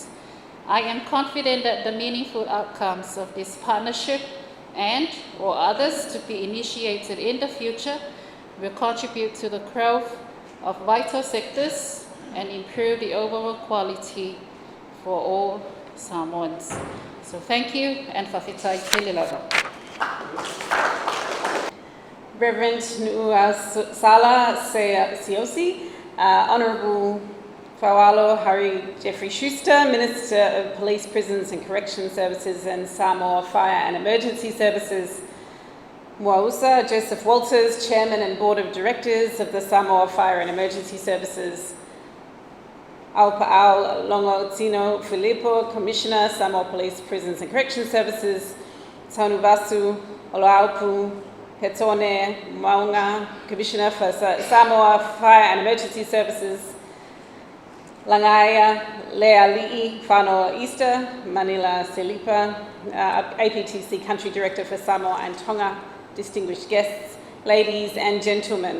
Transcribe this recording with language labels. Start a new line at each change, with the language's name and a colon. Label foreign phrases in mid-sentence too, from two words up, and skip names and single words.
English: I am confident that the meaningful outcomes of this partnership and/or others to be initiated in the future will contribute to the growth of vital sectors and improve the overall quality for all Samoans. So thank you, and
Samoan: whawhitai tele laura.
English: Reverend Sala Siosi, Honourable Faualo Harry Jeffrey Schuster, Minister of Police, Prisons and Correction Services and Samoa Fire and Emergency Services, Mwausa Joseph Walters, Chairman and Board of Directors of the Samoa Fire and Emergency Services, Aupa'au Longo Filippo, Commissioner, Samoa Police, Prisons and Correction Services, Taunuvasu Oloaupu Petone Maunga, Commissioner for Samoa Fire and Emergency Services, Langaya Leali'i Whānau Easter, Manila Selipa, APTC Country Director for Samoa and Tonga, distinguished guests, ladies and gentlemen.